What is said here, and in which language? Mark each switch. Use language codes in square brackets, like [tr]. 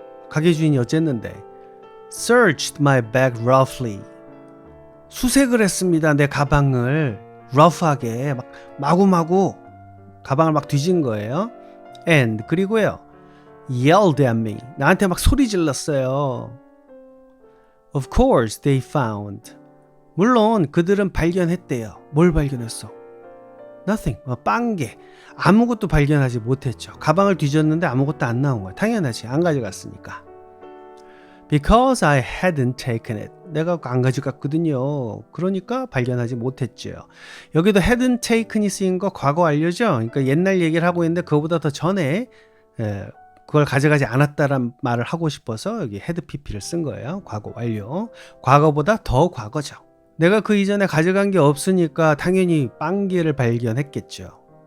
[ko] 가게 주인이 어쨌는데 [en] searched my bag roughly. [ko] 수색을 했습니다. 내 가방을 rough하게 막 마구마구 가방을 막 뒤진 거예요. [en] And [ko] 그리고요. [en] yelled at me. [ko] 나한테 막 소리 질렀어요. [en] Of course they found. [ko] 물론 그들은 발견했대요. 뭘 발견했어? Nothing. 빵개. 아무것도 발견하지 못했죠. 가방을 뒤졌는데 아무것도 안 나온 거야. 당연하지. 안 가져갔으니까. [en] Because I hadn't taken it. [ko] 내가 안 가져갔거든요. 그러니까 발견하지 못했죠. 여기도 hadn't taken이 쓰인 거 과거 완료죠. 그러니까 옛날 얘기를 하고 있는데 그거보다 더 전에 그걸 가져가지 않았다란 말을 하고 싶어서 여기 had pp를 쓴 거예요. 과거 완료. 과거보다 더 과거죠. 내가 그 이전에 가져간 게 없으니까 당연히 빵기를 발견했겠죠.